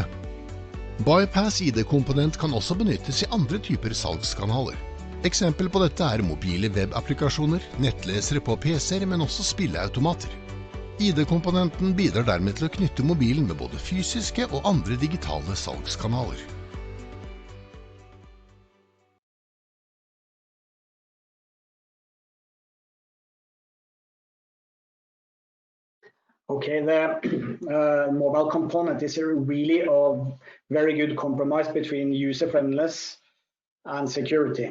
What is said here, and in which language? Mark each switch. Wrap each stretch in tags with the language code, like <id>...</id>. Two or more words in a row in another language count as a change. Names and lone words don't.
<no>Bypass ID-komponent kan også benyttes i andre typer salgskanaler. Eksempel på dette er mobile webapplikasjoner, nettlesere på PC-er, men også spilleautomater. ID-komponenten bidrar dermed til å knytte mobilen med både fysiske og andre digitale salgskanaler.</no> <en>Okay, the mobile component is really a very good compromise between user-friendliness and security.</en>